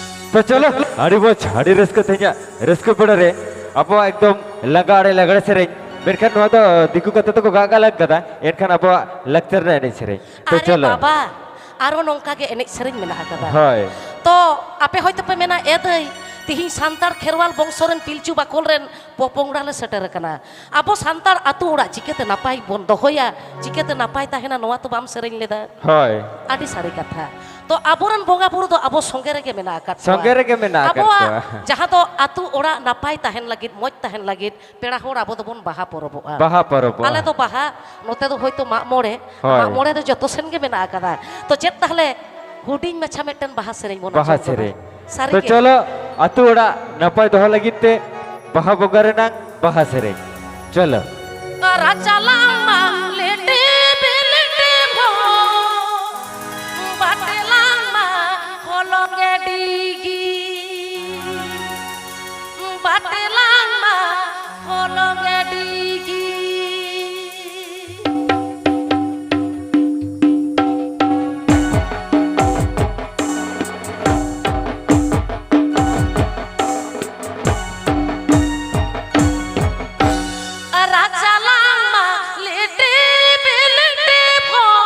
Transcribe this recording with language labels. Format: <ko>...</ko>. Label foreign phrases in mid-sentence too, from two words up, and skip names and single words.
<sat>तो चलो आड़ी बोझ आड़ी रस्को तेजा रस्को पड़ा रे अब एकदम लगाड़े सेरें मेरखान नवा तो दिकू कते तो गागा लग गदा एनखान अब लक्चर ना एने सेरें तो अरे चलो बाबा आरो नौका के एने सेरें मेना आकदा हाय तो आपे होयतो पे मेना एदई तिहिं सांतार खेरवाल बंशोरेन पिलचू बाकोल रेन पोपोंगड़ा ले सेटर कना आबो सांतार आतु ओड़ा चिकेते नापाय बन दोहोया चिकेते नापाय ताहेना नवा तो बाम सेरें लेदा हाय आदि सारी कथा तो आबोरन बोंगा बुरु दो आबो संगे रेगे मेना आकात संगे रेगे मेना आकात आबो कोआ। जहां तो आतु ओड़ा नापाय ताहेन लागित मoj ताहेन लागित पेड़ा होड़ आबो दो बोन बाहा परबोआ बाहा परब आले तो बाहा नोते दो होयतो माग मोड़े दो जतो सेन गे मेना आकादा तो चेत ताहले हुडिंग मछा मेटन बाहा सेरें बोन बाहा सेरें सारी तो के चलो आतु ओड़ा नपाय दोहो लगित ते बाहा बोगारे नांग बाहा सेरें चलो राजा लामा लेटे बेलेटे भो बाटे लामा होलोंगे डीगी बाटे लामा होलोंगे डीगी राजा लामा लेटे बेलेटे भो</sat>